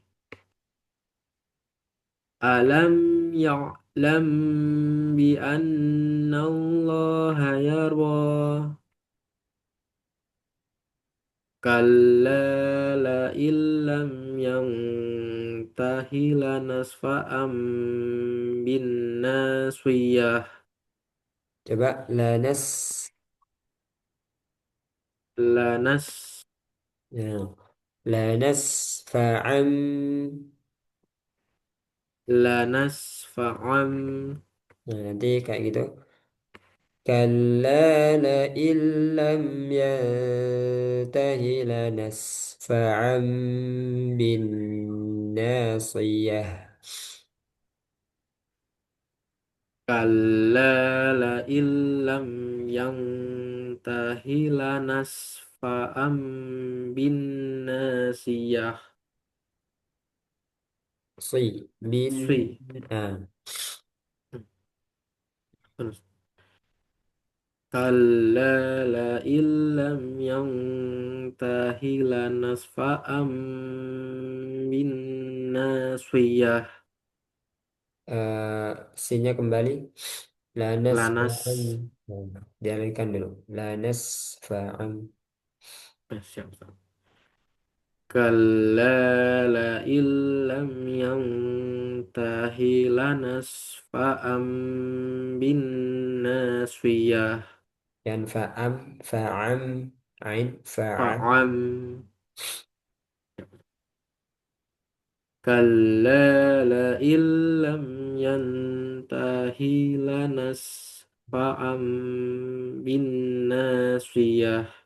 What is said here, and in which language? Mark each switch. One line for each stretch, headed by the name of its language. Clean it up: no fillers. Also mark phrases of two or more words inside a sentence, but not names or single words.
Arabic: ألم يعلم بأن الله يرى. كلا لئن لم ينته لنسفعا بالناصية.
Indonesian: Coba lanas.
Arabic: Lanas Ya. لنسفعا. Lanasfa'am
Indonesian: Nah, nanti kayak gitu.
Arabic: كلا لئن لم ينته لنسفعا بالناصية. كلا لئن لم ينته لنسفعا بالناصية. Si bin. Swi. Ah.
Indonesian: Terus.
Arabic: كلا لئن لم ينته لنسفعا بالناصية.
Indonesian: Sinnya kembali.
Arabic: لنسفعا. Lanas.
Indonesian: Nah, dialihkan dulu.
Arabic: لنسفعا.
Indonesian: Siap, siap.
Arabic: كلا لئن لم ينته لنسفعا بالناصية. دن فعا، فعا، عين، فعا. Fa'am. كلا لئن لم ينته لنسفعا بالناصية.